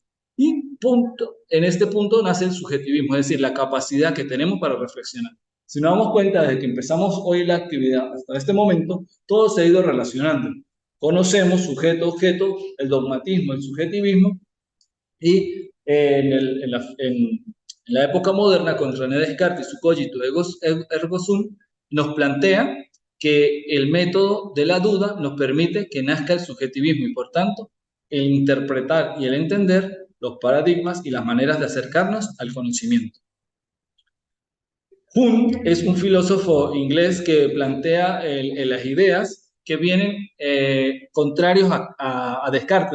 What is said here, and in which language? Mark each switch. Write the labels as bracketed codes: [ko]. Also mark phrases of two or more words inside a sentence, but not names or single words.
[es] Y en este punto nace el subjetivismo, es decir, la capacidad que tenemos para reflexionar. Si nos damos cuenta, desde que empezamos hoy la actividad hasta este momento, todo se ha ido relacionando. Conocemos sujeto, objeto, el dogmatismo, el subjetivismo, y en la época moderna, con René Descartes y su [la] cogito ergo sum, [es] nos plantea que el método de la duda nos permite que nazca el subjetivismo y, por tanto, el interpretar y el entender los paradigmas y las maneras de acercarnos al conocimiento. Hume es un filósofo inglés que plantea las ideas que vienen contrarios a Descartes.